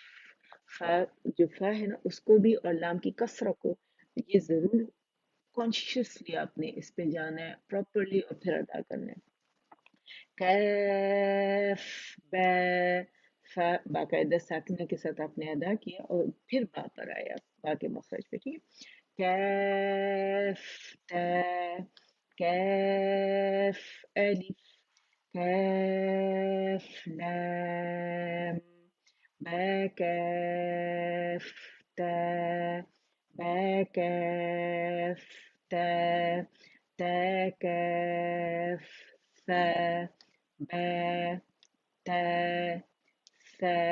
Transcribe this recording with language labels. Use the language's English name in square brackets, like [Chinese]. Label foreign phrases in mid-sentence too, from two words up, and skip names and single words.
[Urdu] فا، جو فا ہے نا اس کو بھی اور لام کی کسرہ کو یہ ضرور کانشیسلی آپ نے اس پہ جانا ہے پراپرلی اور پھر ادا کرنا ہے. [Arabic] کیف، با. [Urdu] فا باقاعدہ ساکنہ کے ساتھ آپ نے ادا کیا اور پھر با پر آیا، با کے مخرج پہ. ٹھیک ہے، [Arabic] کیف، تا، کیف، الف، کیف، لام، با، کیف، تا، با، کیف، تا، تا، کیف، ثا، با، تا، ثا،